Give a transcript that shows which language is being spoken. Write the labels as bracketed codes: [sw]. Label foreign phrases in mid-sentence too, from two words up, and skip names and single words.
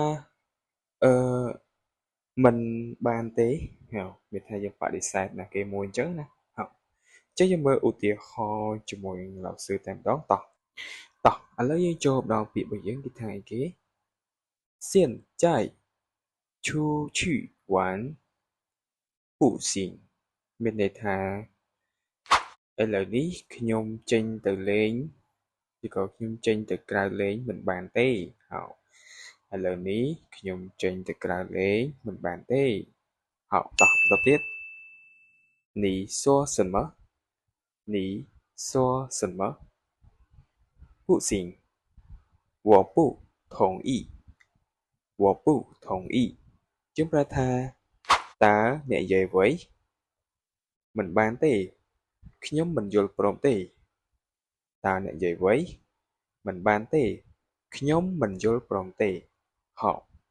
[km] មិនបានទេមានថាយើងបដិសេធណាគេមួយអញ្ចឹងណាហើយអញ្ចឹងយើងមើលឧទាហរណ៍ជាមួយលោកsưតែម្ដងតោះឥឡូវ យើងចូលដល់ពាក្យរបស់យើងគេថាអីគេ [zh] 现在出去玩不行 [km] មានន័យថាឥឡូវនេះ ខ្ញុំចេញទៅលេងឬក៏ខ្ញុំចេញទៅក្រៅលេងមិនបានទេហើយឥ ឡូវនេះខ្ញុំចេញទៅក្រៅលេងមិនបានទេ 好តោះបន្តទៀត [zh] 你说什么你说什么不行我不同意我不同意 [km] យើងប្រែថាតើអ្នកនិយាយអ្វីមិនបានទេខ្ញុំមិនយល់ព្រមទេតើអ្នកនិយាយអ្វីមិនបានទេខ្ញុំមិនយល់ព្រមទេហោ